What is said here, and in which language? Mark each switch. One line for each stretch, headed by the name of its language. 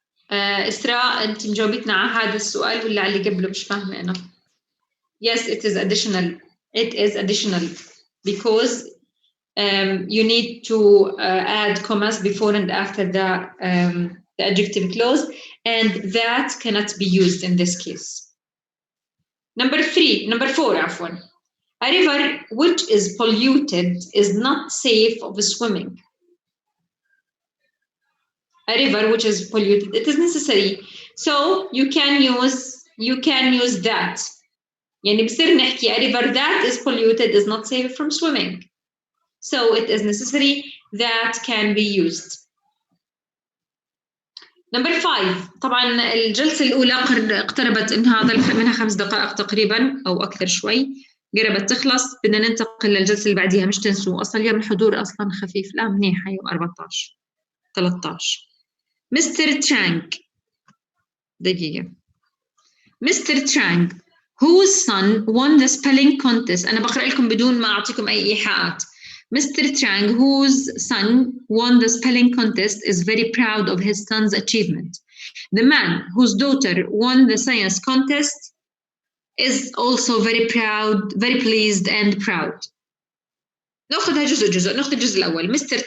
Arabic: إسراء أنت مجاوبتنا على هذا السؤال ولا على اللي قبله مش فاهمة أنا؟
English: Yes, it is additional. It is additional because you need to add commas before and after the adjective clause, and that cannot be used in this case. Number 4, عفوا. A river which is polluted is not safe of swimming. A river which is polluted, it is necessary. So you can use that.
Arabic: يعني بصير نحكي
English: a river that is polluted is not safe from swimming. So it is necessary that can be used. Number 5.
Arabic: طبعا الجلسة الأولى اقتربت إنها ظل منها 5 دقائق تقريبا أو أكثر شوي. قربت تخلص. بدنا ننتقل للجلسة اللي بعديها. مش تنسوا أصلا اليوم الحضور أصلا خفيف. لا منيحة يوم 14 13. Mr. Trang. دقيقة. Mr.
English: Trang, whose son won the spelling contest.
Arabic: أنا بقرأ لكم بدون ما أعطيكم أي إيحاءات.
English: Mr. Trang, whose son won the spelling contest, is very proud of his son's achievement. The man whose daughter won the science contest is also very pleased and proud.
Arabic: نأخذها جزء. نأخذ الجزء الأول. Mr.